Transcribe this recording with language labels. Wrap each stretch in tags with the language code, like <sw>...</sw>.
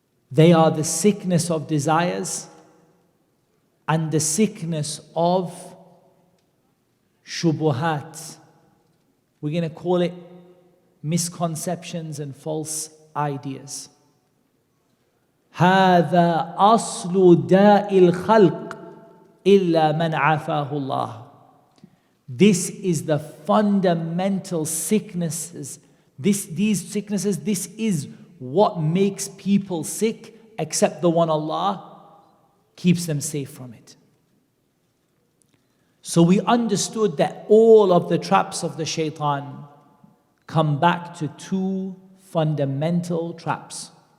<en>They are the sickness of desires and the sickness of shubuhat. We're going to call it misconceptions and false ideas.</en> <ar>هذا أصل داء الخلق إلا من عافاه الله.</ar> <en>This is the fundamental sicknesses. These sicknesses, this is what makes people sick, except the one Allah keeps them safe from it. So we understood that all of the traps of the shaitan come back to two fundamental traps.</en>